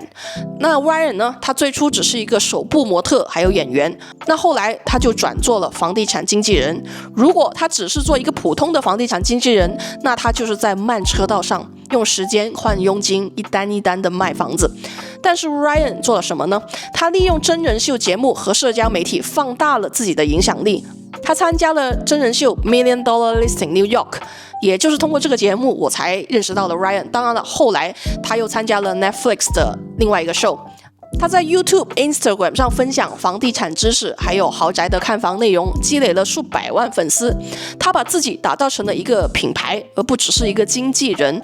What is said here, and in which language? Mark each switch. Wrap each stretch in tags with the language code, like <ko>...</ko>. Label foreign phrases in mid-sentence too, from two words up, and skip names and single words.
<zh>那 Ryan 呢，他最初只是一個手部模特還有演員，那後來他就轉做了房地產經紀人。如果他只是做一個普通的房地產經紀人，那他就是在慢車道上用時間換佣金，一單一單的賣房子。但是 Ryan 做了什麼呢？他利用真人秀節目和社交媒體放大了自己的影響力。他參加了真人秀 Million Dollar Listing New York，也就是通過這個節目我才認識到了 Ryan。當然了，後來他又參加了 Netflix 的另外一個 show。他在 YouTube、Instagram 上分享房地產知識，還有豪宅的看房內容，積累了數百萬粉絲。他把自己打造成了一個品牌，而不只是一個經紀人。</zh>